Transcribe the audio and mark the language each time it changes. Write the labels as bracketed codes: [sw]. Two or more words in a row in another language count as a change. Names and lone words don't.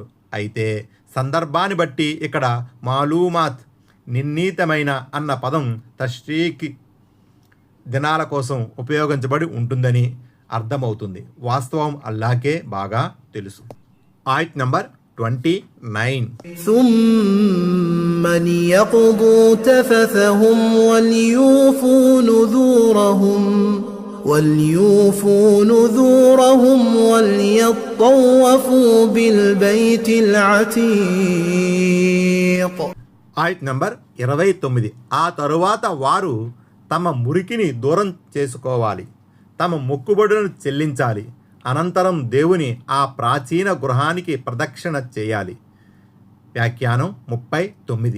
[te] అయితే సందర్భాన్ని బట్టి ఇక్కడ మాలూమాత్ నిర్ణీతమైన అన్న పదం తష్రీక్ దినాల కోసం ఉపయోగించబడి ఉంటుందని అర్థమవుతుంది. వాస్తవం అల్లాహ్కే బాగా తెలుసు. ఆయత్ నంబర్ 29. [ar] ثم ليقضوا تفثهم وليوفوا نذورهم وليطوفوا بالبيت العتيق. [te] ఆయత్ నంబర్ 29. ఆ తరువాత వారు తమ మురికిని దూరం చేసుకోవాలి, తమ మొక్కుబడులను చెల్లించాలి, అనంతరం దేవుని ఆ ప్రాచీన గృహానికి ప్రదక్షిణ చేయాలి. వ్యాఖ్యానం 39.